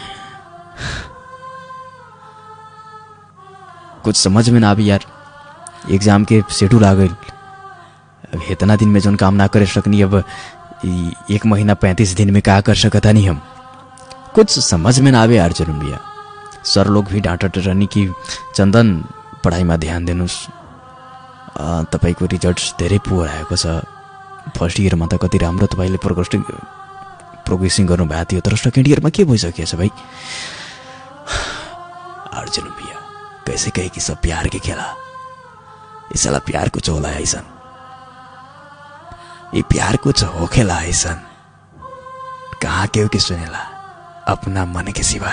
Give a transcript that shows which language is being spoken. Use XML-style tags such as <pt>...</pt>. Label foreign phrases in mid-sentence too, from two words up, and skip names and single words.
<bho>कुछ समझ में ना आवी यार, एग्जाम के शेड्यूल आ गई। अब इतना दिन में जो काम ना कर सकनी, अब 1 महीना 35 दिन में क्या कर सकता नहीं हम, कुछ समझ में ना आवे अर्जुन भैया। सर लोग भी डांटते रहनी कि</bho> <ne>चंदन पढ़ाई में ध्यान दिनुस्, तपाईको रिजल्ट्स धेरै पुअर आएको छ।</ne> <en>first yearमा</en> <ne>त कति राम्रो तपाईले प्रोग्रेसिङ गर्नुभएको थियो, तर</ne> <en>second yearमा</en> <ne>के भइसकेछ भाइ?</ne> <bho>अर्जुन भैया कैसे कहे कि सब प्यार के खेला, ये साला प्यार कुछ होला ऐसन, ये प्यार कुछ हो खेला ऐसन, कहाँ केहू के सुनेला अपना मन के सिवा।</bho>